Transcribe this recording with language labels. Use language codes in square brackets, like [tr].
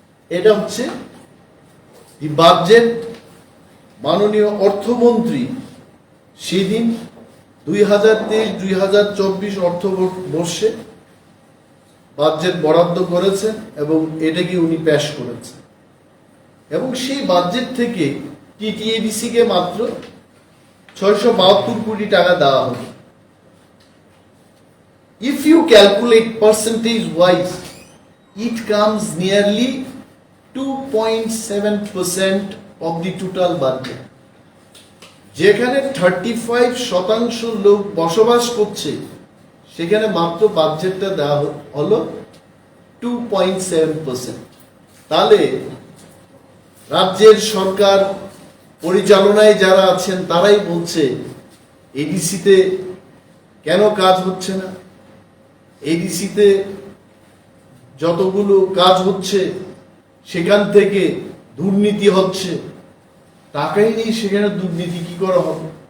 [bn] এটা হচ্ছে বাজেট মাননীয় অর্থমন্ত্রী সেদিন 2023-2024 অর্থবর্ষে বাজেট বরাদ্দ করেছেন এবং এটাকে উনি পেশ করেছেন। এবং সেই বাজেট থেকে টিটিএডিসি কে মাত্র 672 কোটি টাকা দেওয়া হবে। [en] If you calculate percentage wise, it comes nearly 2.7% of the total budget. [bn] যেখানে 35% লোক বসবাস করছে সেখানে মাত্র বাজেটটা দেওয়া হলো 2.7%। তাহলে রাজ্যের সরকার পরিচালনায় যারা আছেন তারাই বলছে এডিসিতে কেন কাজ হচ্ছে না, এডিসিতে যতগুলো কাজ হচ্ছে সেখান থেকে দুর্নীতি হচ্ছে, টাকাই নেই, সেখানে দুর্নীতি কি করে হবে?